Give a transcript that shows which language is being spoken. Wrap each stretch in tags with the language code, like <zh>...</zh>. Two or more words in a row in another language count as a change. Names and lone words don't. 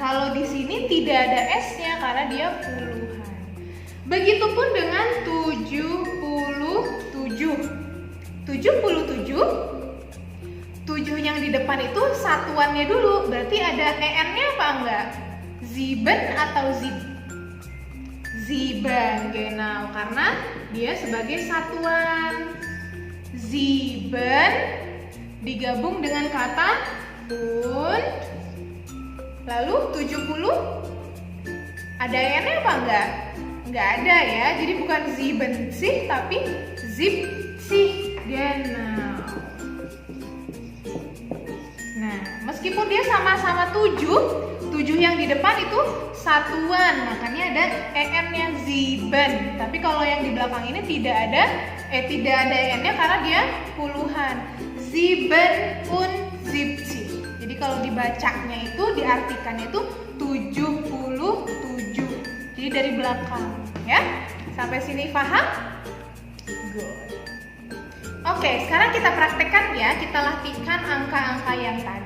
<id>Kalau di sini tidak ada S-nya karena dia puluhan. Begitupun dengan 77. 7 yang di depan itu satuannya dulu. Berarti ada EN-nya apa enggak?</id> <de>Sieben atau zib? Sieben, genau,</de> <id>karena dia sebagai satuan. Sieben digabung dengan kata und. Lalu 70 Ada n-nya apa enggak? Enggak ada ya. Jadi bukan siebenzig tapi siebzig.</id> <de>Genau.</de> <id>Nah, meskipun dia sama-sama 7 yang di depan itu satuan, makanya ada en-nya sieben. Tapi kalau yang di belakang ini tidak ada en-nya karena dia puluhan.</id> <de>Sieben und siebzig.</de> <id>Jadi kalau dibacanya itu, diartikannya itu 77. Jadi dari belakang, ya. Sampai sini paham?</id> <en>Good.</en> <id>Oke, sekarang kita praktekkan ya, kita latihkan angka-angka yang tadi.</id>